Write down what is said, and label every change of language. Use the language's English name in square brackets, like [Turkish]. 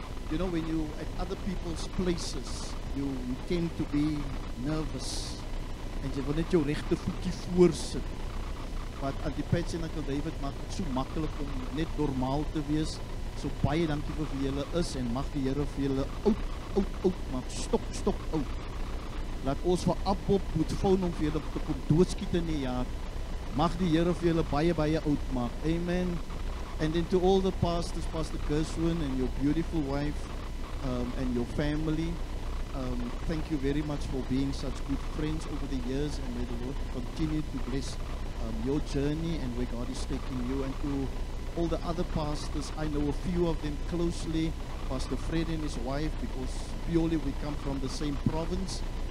[English] You know, when you at other people's places, you tend to be nervous. [Afrikaans] En jy wil net jou regte voetjie voorsit. Maar Auntie Patsy en Uncle David maak het so maklik om net normaal te wees. So baie dankie vir wie julle is en mag die Here vir julle oud maak, stok oud. Laat ons vir Abbob moet phone om vir julle te kom doodskiet in die jaar. Mag die Here vir julle baie oud maak. Amen. [English] And then to all the pastors, Pastor Gershwin and your beautiful wife and your family, thank you very much for being such good friends over the years, and may the Lord continue to bless your journey and where God is taking you. And to all the other pastors, I know a few of them closely, Pastor Fred and his wife, because purely we come from the same province.